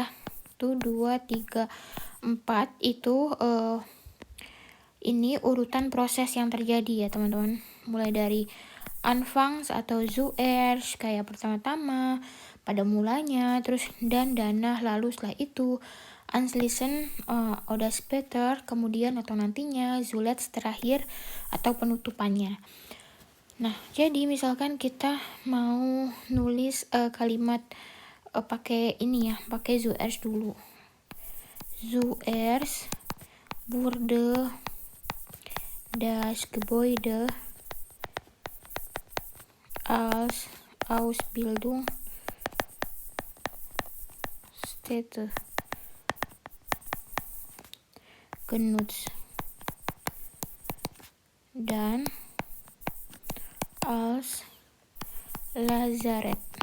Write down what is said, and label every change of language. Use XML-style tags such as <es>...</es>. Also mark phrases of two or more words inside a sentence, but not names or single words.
<id>Itu 2, 3, 4 itu ini urutan proses yang terjadi ya teman-teman. Mulai dari anfangs atau zuerst, kayak pertama-tama, pada mulanya, terus dan danach, lalu setelah itu,</id> <de>anschließend, oder später,</de> <id>kemudian atau nantinya, zuletzt, terakhir, atau penutupannya. Nah, jadi misalkan kita mau nulis kalimat pakai ini ya, pakai zuerst dulu.</id> <de>Zuerst wurde das Gebäude als Ausbildung Städte, genutzt, dan als Lazarett.</de>